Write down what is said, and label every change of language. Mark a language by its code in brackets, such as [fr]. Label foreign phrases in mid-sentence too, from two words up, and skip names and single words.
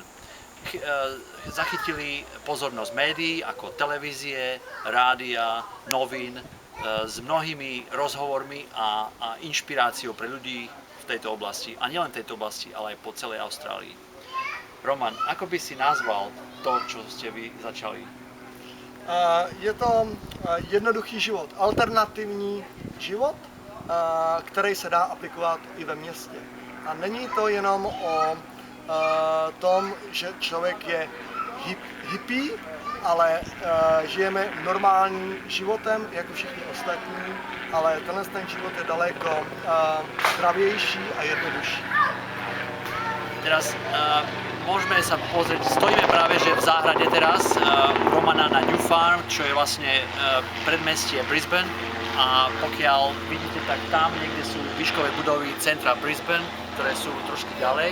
[sk] Zachytili pozornosť médií ako televízie, rádia, novín s mnohými rozhovormi a inšpiráciou pre ľudí v tejto oblasti. A nielen v tejto oblasti, ale aj po celej Austrálii. Roman, ako by si nazval to, čo ste vy začali? [cs] Je to jednoduchý život, alternativní život, který se dá aplikovat i ve městě. A není to jenom o tom, že člověk je hippie, ale žijeme normálním životem, jako všichni ostatní, ale ten život je daleko zdravější a jednodušší. [sk] Teraz môžeme sa pozrieť, stojíme práve že v záhrade teraz Romana na New Farm, čo je vlastne predmestie Brisbane, a pokiaľ vidíte, tak tam niekde sú výškové budovy centra Brisbane, ktoré sú trošku ďalej.